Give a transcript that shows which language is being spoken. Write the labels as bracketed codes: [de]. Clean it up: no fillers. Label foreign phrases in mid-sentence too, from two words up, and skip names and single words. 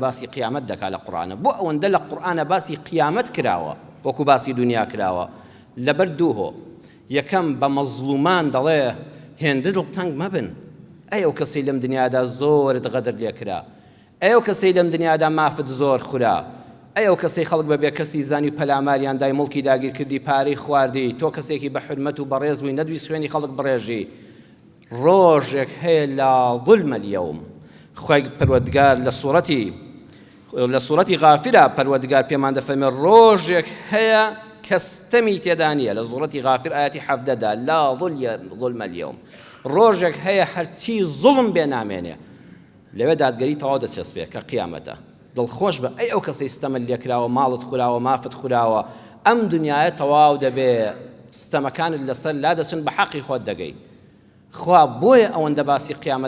[ckb] باسی قیامەت دەکا لە قورئانە بۆ ئەوەندە لە قورئانە باسی قیامەت کراوە وەکو باسی دنیا کراوە لەبەر دووهۆ یەکەم بە مەزلومان دەڵێ هێندە دڵتەنگ مەبن ئەو کەسەی لەم دنیادا زۆرت غەدر لێ کرا ئەو کەسەی لەم دنیادا مافت زۆر خورا ئەو کەسەی خەڵک بەبێ کەسی زانی و پەلاماریان دای مڵکی داگیر کردی پارەی خواردی تۆ کەسێکی بە حورمەت و بەڕێز بووی نەدوی سوێنی خەڵک بڕێژی ڕۆژێک هەیە لە [ar] ظلم اليوم [ckb] خوای پەروەردگار لە سوورەتی غافرە پەروەردگار پێمان دەفەرمێ ڕۆژێک هەیە کەستەمی تێدا نییە لە سوورەتی غافر ئاەتی 17دا [ar] لا ظلم اليوم [ckb] ڕۆژێک هەیە هەرچی زوڵم بێ نامێنێ لەوێ دادگەری تەواو دەچەسپێ کە قیامەتە دڵخۆش بە ئەو کەسەی ستەمە لێکراوە ماڵت خوراوە مافت خوراوە ئەم دنیاە تەواو دەبێ ستەمەکانت لەسەر لا دەچن بە حەقی خۆت دەگەی خوا بۆیە ئەوەندە باسی قیامەت